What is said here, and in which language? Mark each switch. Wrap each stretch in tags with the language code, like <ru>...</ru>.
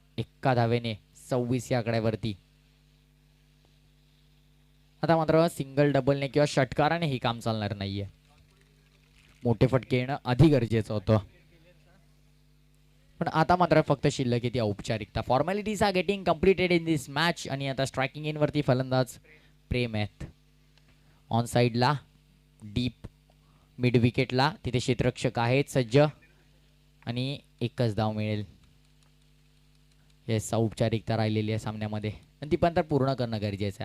<mr>1 धावेने 26 या आकड्यावरती. आता मात्र सिंगल डबलने किंवा षटकाराने ही काम चालणार नाहीये. मोठे फटके येणं आधी गरजेचं होतं. पण आता मात्र फक्त शिल्लक येते औपचारिकता.</mr> <en>Formalities are getting completed in this match.</en> <mr>आणि आता स्ट्रायकिंग इन वरती फलंदाज प्रेम आहेत. ऑन साईडला डीप मिड विकेटला तिथे क्षेत्ररक्षक आहेत सज्ज. आणि एकच धाव मिळेल. येस, औपचारिकता राहिलेली आहे सामन्यामध्ये आणि ती पण तर पूर्ण करणं गरजेचं आहे.</mr>